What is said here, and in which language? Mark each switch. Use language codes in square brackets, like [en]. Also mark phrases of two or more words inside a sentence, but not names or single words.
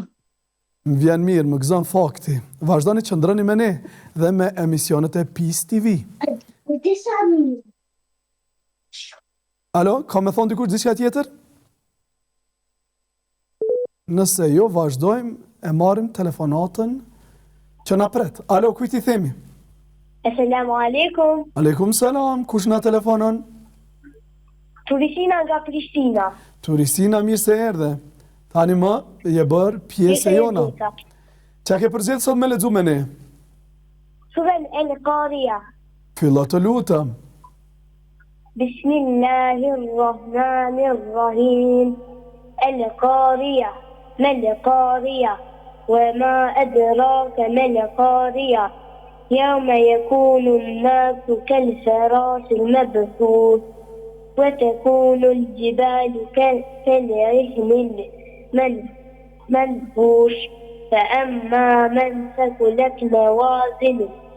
[sq] Më vjen mirë, më gëzon fakti. Vazhdoni që ndroni me ne dhe me emisionet e PIS TV. Alo, ka me thonë dikush diçka tjetër? Nëse jo, vazhdojmë e marrim telefonatën që na pret. Alo, kujt I themi? [ar] السلام عليكم. عليكم السلام, [sq] kush na telefonon? Turisina nga Prishtina. Turisina, mirë se erdhe. Tani më je bërë pjesë e jona. Qa ke përgjithë sot me lexu me ne? Surën El-Qariya. Fillo të lutëm. [ar] Bismillahirrahmanirrahim. القارعة. ما القارعة. وما أدراك ما القارية يوم يكون الناس كالفراش المبثوث وتكون الجبال كالعهن المنفوش فأما من ثقلت موازينه